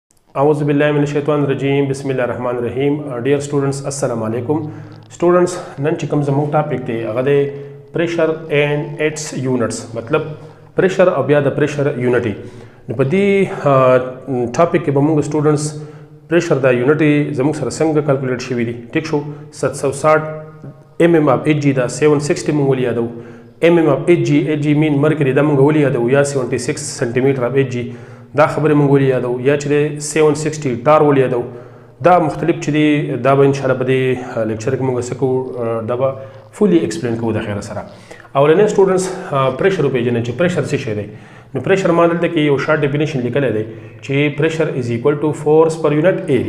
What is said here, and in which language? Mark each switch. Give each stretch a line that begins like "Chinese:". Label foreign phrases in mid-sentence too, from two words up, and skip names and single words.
Arabic: أعوذ بالله من الشيطان الرجيم بسم الله الرحمن الرحيم.
English: Dear students,
Arabic: السلام عليكم.
Pashto: Students, नन چې کوم زموږ ټاپک دی هغه دی
English: pressure and its units،
Pashto: مطلب pressure او بیا د pressure unity. نو په دې ټاپک کې به موږ students pressure د unity زموږ سره څنګه کیلکولیټ شوی دی. ټیک شو 760
English: mm of Hg
Pashto: دا 760 موږ ولیدو.
English: mm of Hg mean mercury
Pashto: دا موږ ولیدو یا 76
English: cm of Hg
Pashto: دا خبره مونږ ولیدو یا چې 760 ټار ولیدو. دا مختلف چې دی دا به
Arabic: ان شاء الله
Pashto: په دې لیکچر کې مونږ سکو دا به
English: fully explain
Pashto: کوو د خیر سره. اولنې سټوډنټس پریشر پیژنې چې پریشر څه شی دی. نو پریشر ما دلته کې یو
English: short definition
Pashto: لیکلی دی چې
English: pressure is equal to force per unit area.